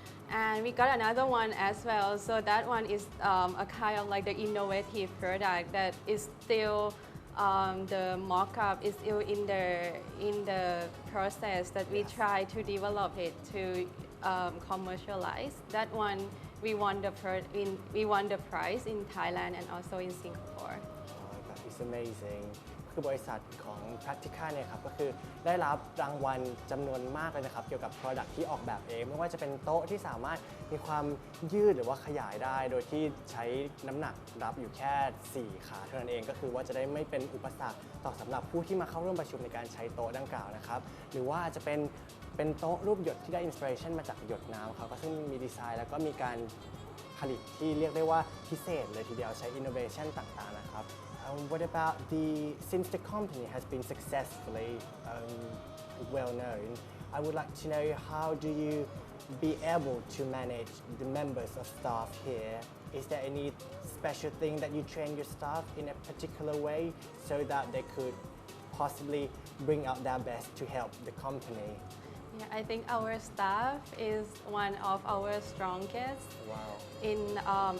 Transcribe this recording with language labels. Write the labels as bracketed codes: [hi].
[en] And we got another one as well. So that one is a kind of like the innovative product that is still the mock-up is still in the process that we try to develop it to commercialize. That one we won the prize in Thailand and also in Singapore. That is amazing [th] คือบริษัทของ Practika เนี่ยครับก็คือได้รับรางวัลจำนวนมากเลยนะครับเกี่ยวกับ Product ที่ออกแบบเองไม่ว่าจะเป็นโต๊ะที่สามารถมีความยืดหรือว่าขยายได้โดยที่ใช้น้ำหนักรับอยู่แค่4ขาเท่านั้นเองก็คือว่าจะได้ไม่เป็นอุปสรรคต่อสำหรับผู้ที่มาเข้าร่วมประชุมในการใช้โต๊ะดังกล่าวนะครับหรือว่าจะเป็นโต๊ะรูปหยดที่ได้อินสปิเรชันมาจากหยดน้ำครับก็ซึ่งมีดีไซน์แล้วก็มีการผลิตที่เรียกได้ว่าพิเศษเลยทีเดียวใช้ innovation ต่างๆนะครับ [en] What about since the company has been successfully well known, I would like to know how do you be able to manage the members of staff here? Is there any special thing that you train your staff in a particular way so that they could possibly bring out their best to help the company? Yeah, I think our staff is one of our strongest. Wow.